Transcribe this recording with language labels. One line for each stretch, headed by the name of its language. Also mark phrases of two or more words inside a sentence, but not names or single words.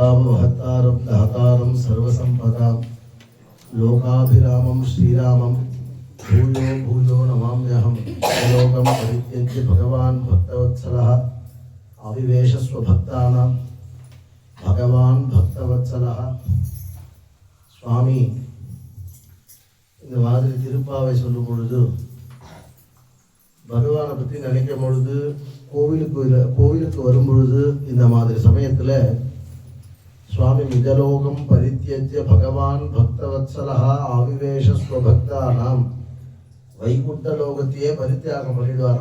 Sanskrit: भवभक्तारं दातारं सर्वसम्पदां लोकाभिरामं श्रीरामं भूयो भूयो नमाम्यहं लोकं परित्यज्य भगवान् भक्तवत्सलः आविवेशस्वभक्तानां भगवान् भक्तवत्सलः
Tamil: சுவாமி இந்த மாதிரி திருப்பாவை சொல்லும் பொழுது பகவானை பற்றி நினைக்கும் பொழுது கோவிலுக்கு வரும் பொழுது இந்த மாதிரி சமயத்தில் சுவாமி
Sanskrit: निजलोकं परित्यज्य भगवान् भक्तवत्सलः आविवेशस्वभक्तानाम्
Tamil: வைகுண்ட லோகத்தையே பரித்தியாகம் பண்ணிடுவாராம்.